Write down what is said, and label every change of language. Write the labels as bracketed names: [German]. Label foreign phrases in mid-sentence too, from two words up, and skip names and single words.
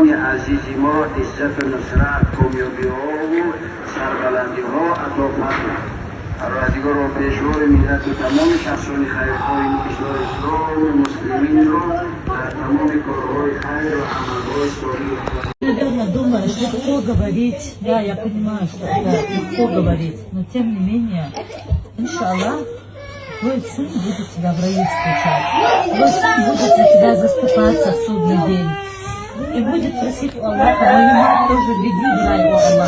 [Persian] عزیز ما عزت و نصرت کامیابی ها و سربلندی ها عطا فرماید. پروردگار و پیشوای ملت و تمام شخصان خیرخواه این کشور اسلام و مسلمین را در تمام کارهای خیر و عملهای صالح. [Russian] Наверное, думаешь, легко говорить. Да, я понимаю, что это легко говорить. Но тем не менее, иншаллах, твой сын будет тебя в раю встречать. Твой сын будет за тебя заступаться в судный день. И будет просить у Аллаха, мою мать тоже веди в рай, о Аллах.